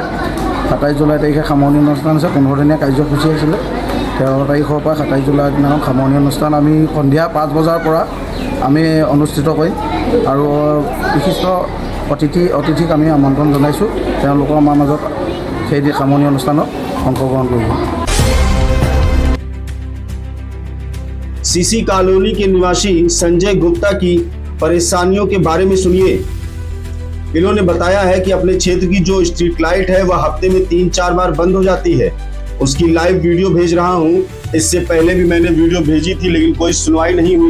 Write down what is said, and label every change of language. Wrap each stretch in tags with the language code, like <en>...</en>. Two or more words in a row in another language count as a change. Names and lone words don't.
<as>27 জুলাই তাৰিখে সামৰণি অনুষ্ঠান আছে। 15-দিনীয়া কাৰ্যসূচী আছিলে। 13 তাৰিখৰ পৰা 27 জুলাই দিনাখন সামৰণি অনুষ্ঠান আমি সন্ধিয়া 5 বজাৰ পৰা আমি অনুষ্ঠিত কৰিম। আৰু বিশিষ্ট অতিথিক আমি আমন্ত্ৰণ জনাইছোঁ, তেওঁলোকৰ আমাৰ মাজত সেই সামৰণি অনুষ্ঠানত অংশগ্ৰহণ কৰিব।</as> <hi>सीसी कॉलोनी के निवासी संजय गुप्ता की परेशानियों के बारे में सुनिए। इन्होंने बताया है कि अपने क्षेत्र की जो</hi> <en>street light</en> <hi>है वह हफ्ते में 3-4 बार बंद हो जाती है। उसकी</hi> <en>live video</en> <hi>भेज रहा हूँ। इससे पहले भी मैंने वीडियो भेजी थी लेकिन कोई सुनवाई नहीं हुई।</hi>